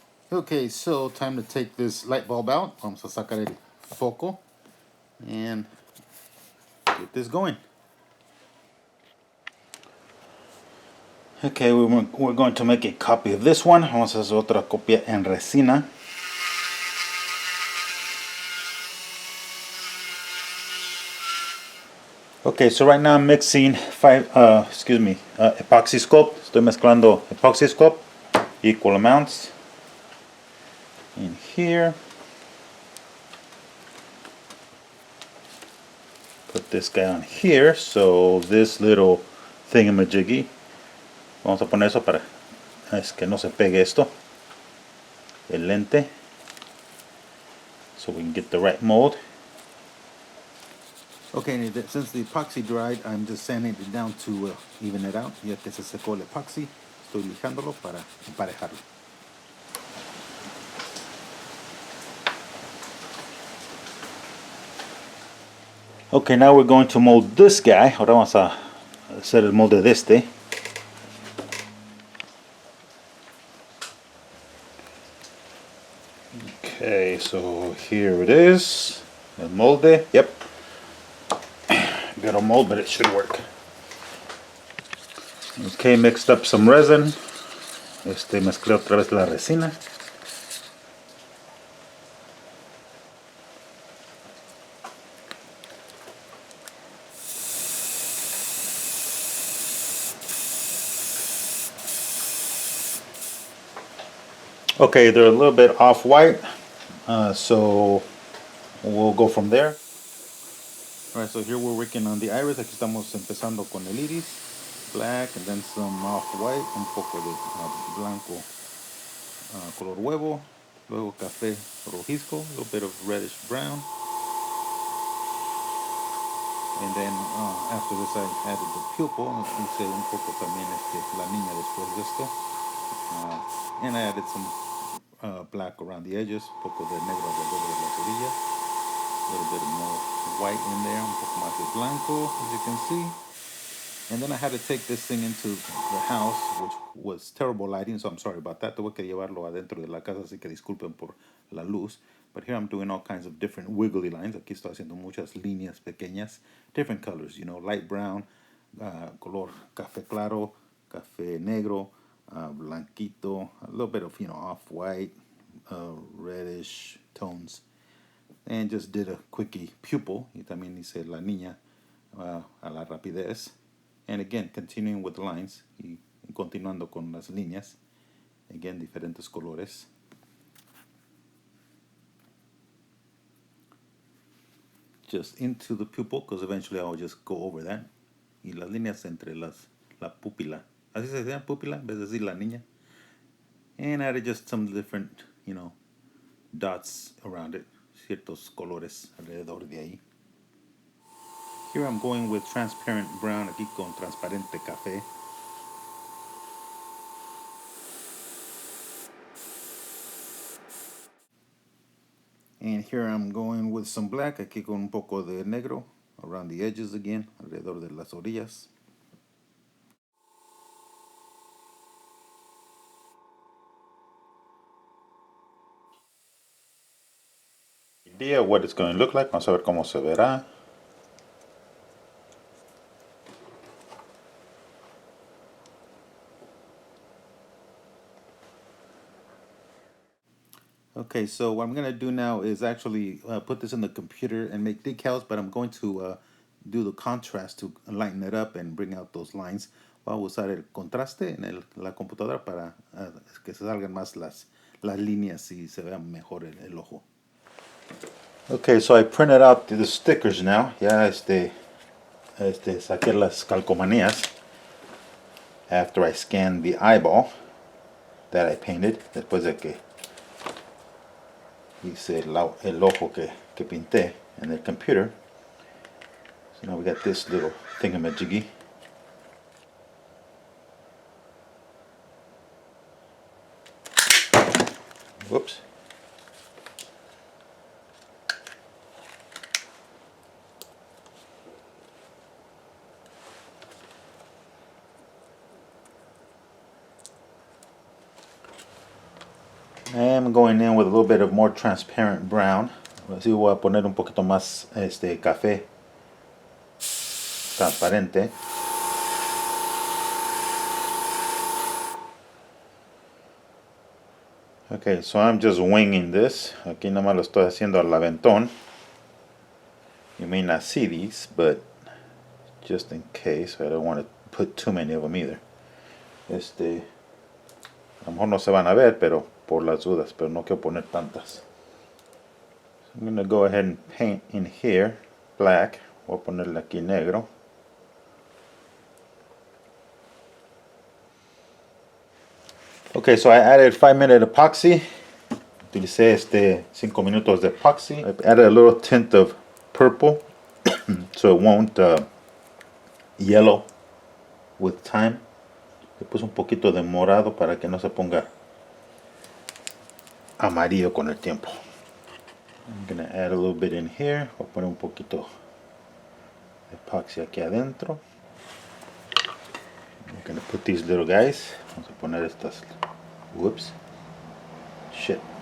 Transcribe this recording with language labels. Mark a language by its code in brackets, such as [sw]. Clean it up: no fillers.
[en] Okay, so time to take this light bulb out. [es] Vamos a sacar el foco [en] and get this going. Okay, we're going to make a copy of this one. [es] Vamos a hacer otra copia en resina. [en] Okay, so right now I'm mixing epoxy sculpt. [es] Estoy mezclando epoxy sculpt, [en] equal amounts in here. Put this guy on here, so this little thingamajiggy. [es] Vamos a poner eso para es que no se pegue esto, el lente, [en] so we can get the right mold. Okay, since the epoxy dried, I'm just sanding it down to even it out. [es] Ya que se secó el epoxy, estoy lijándolo para emparejarlo. [en] Okay, now we're going to mold this guy. [es] Ahora vamos a hacer el molde de este. [en] Okay, so here it is. [es] El molde. [en] Yep. Got a mold, but it should work. Okay, mixed up some resin. [es] Mezclé otra vez la resina. [en] Okay, they're a little bit off-white, so we'll go from there. Alright, so here we're working on the iris. [es] Aquí estamos empezando con el iris. [en] Black, and then some off-white, [es] un poco de blanco, color huevo, luego café rojizo, [en] a little bit of reddish brown. And then after this I added the pupil, [es] hice un poco también la niña después de esto. [en] And I added some black around the edges, [es] un poco de negro alrededor de las orillas. [en] A little bit more white in there, [es] un poco más de blanco, [en] as you can see. And then I had to take this thing into the house, which was terrible lighting, so I'm sorry about that. [es] Tuve que llevarlo adentro de la casa, así que disculpen por la luz. [en] But here I'm doing all kinds of different wiggly lines. [es] Aquí estoy haciendo muchas líneas pequeñas, [en] different colors, you know, light brown, [es] color café claro, café negro, blanquito, [en] a little bit of, you know, off-white, reddish tones. And just did a quickie pupil. [es] Y también hice la niña a la rapidez. [en] And again, continuing with lines [es] y continuando con las líneas. [en] Again, [es] diferentes colores. [en] Just into the pupil, because eventually I'll just go over that. [es] Y las líneas entre la pupila. Así se dice, pupila, en vez de decir la niña. [en] And added just some different, you know, dots around it. [es] Ciertos colores alrededor de ahí. [en] Here I'm going with transparent brown, [es] aquí con transparente café. [en] And here I'm going with some black, [es] aquí con un poco de negro [en] around the edges again, [es] alrededor de las orillas. [en] Idea what it's going to look like. [es] Vamos a ver cómo se verá. [en] Okay, so what I'm going to do now is actually put this in the computer and make decals, but I'm going to do the contrast to lighten it up and bring out those lines. [es] Voy a usar el contraste en la computadora para que se salgan más las líneas y se vea mejor el ojo. [en] Okay, so I printed out the stickers now. [es] Ya saqué las calcomanías [en] after I scanned the eyeball that I painted, [es] después de que hice el ojo que pinté en el computer. [en] So now we got this little thingamajiggy. Whoops. I'm going in with a little bit of more transparent brown. [es] Así voy a poner un poquito más café transparente. [en] Okay, so I'm just winging this. [es] Aquí nomás lo estoy haciendo al aventón. [en] You may not see these, but just in case, I don't want to put too many of them either. [es] A lo mejor no se van a ver, pero por las dudas, pero no quiero poner tantas. [en] So I'm going to go ahead and paint in here black. [es] Voy a ponerle aquí negro. [en] Okay, so I added 5-minute epoxy. [es] Utilicé 5 minutos de epoxy. [en] I added a little tint of purple so it won't yellow with time. [es] Le puse un poquito de morado para que no se ponga amarillo con el tiempo. [en] I'm gonna add a little bit in here. [es] Voy a poner un poquito de epoxy aquí adentro. [en] I'm gonna put these little guys. [es] Vamos a poner estas. Whoops. Shit.